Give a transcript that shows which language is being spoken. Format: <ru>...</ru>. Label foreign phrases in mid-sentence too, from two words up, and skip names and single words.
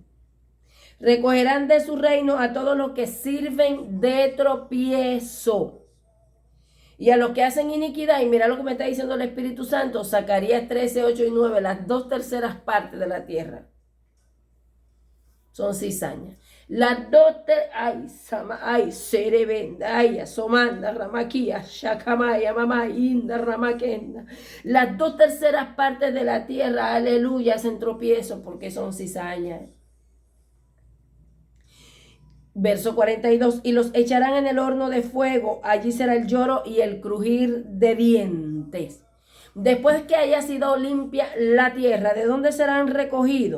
<es>Recogerán de su reino a todos los que sirven de tropiezo y a los que hacen iniquidad. Y mira lo que me está diciendo el Espíritu Santo, Zacarías 13, 8 y 9, las 2/3 partes de la tierra son cizañas. Las 2/3, ay, Cerebenda, ay, Somanda, Ramaquía, Shacamaya, Mamá, Inda, Ramakenda. Las 2/3 partes de la tierra, aleluya, hacen tropiezo porque son cizañas. Verso 42, y los echarán en el horno de fuego, allí será el lloro y el crujir de dientes. Después que haya sido limpia la tierra, ¿de dónde serán recogidos?</es>